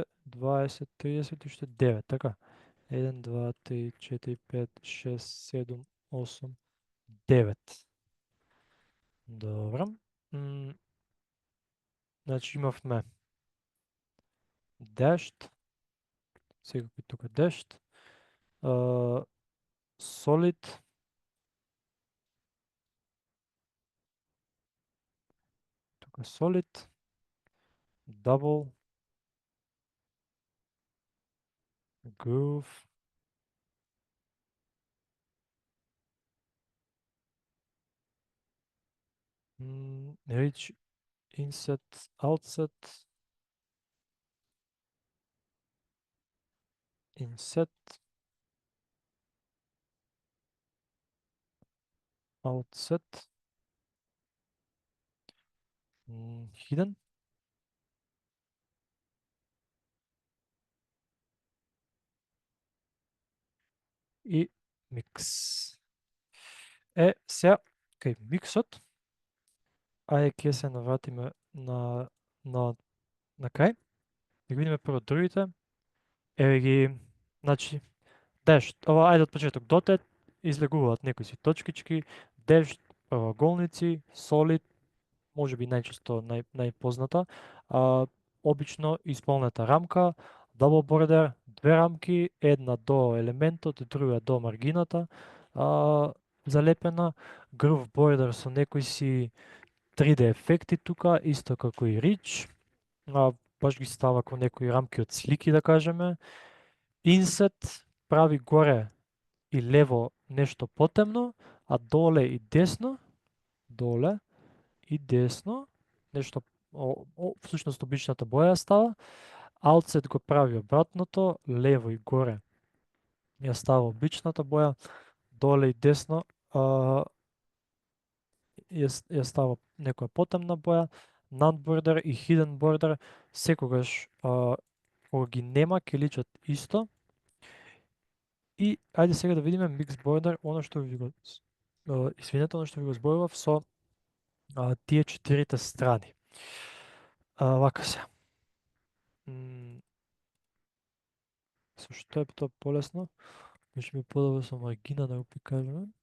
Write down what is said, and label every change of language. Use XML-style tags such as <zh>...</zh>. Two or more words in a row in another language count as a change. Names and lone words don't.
<mk>20, 30, уште 9, така. 1, 2, 3, 4, 5, 6, 7, 8, 9. Добро. Значи имавме dashed, секако тука dashed, solid, тука</mk> <en>solid, double, groove, Reach, inset, outset, inset, outset, hidden.</en> <mk>И микс. Сега, кај миксот, ајде ќе се навратиме на крај. Да ги видиме прво другите. Еве ги, значи, дешт, ова ајде од почеток, дотет излегуваат некои си точкички, дешт, правоаголници, солид, може би најчесто најпозната, обично исполнета рамка,</mk> <en>double border,</en> <mk>две рамки, една до елементот, друга до маргината, залепена,</mk> <en>groove border</en> <mk>со некои си 3D ефекти тука, исто како и Reach, баш ги става кон некои рамки од слики да кажеме. Inset прави горе и лево нешто потемно, а доле и десно нешто всушност обичната боја става. Outset го прави обратното, лево и горе ја става обичната боја, доле и десно ја става некоја потемна боја.</mk> <en>None border</en> <mk>и</mk> <en>hidden border</en> <mk>секогаш кога ги нема ќе личат исто. И ајде сега да видиме</mk> <en>mix border,</en> <mk>оно што ви го извинете, оно што ви го зборував со тие четирите страни. Вака се. Со што е тоа полесно? Беше ми подобро со маргина да го прикажеме.</mk>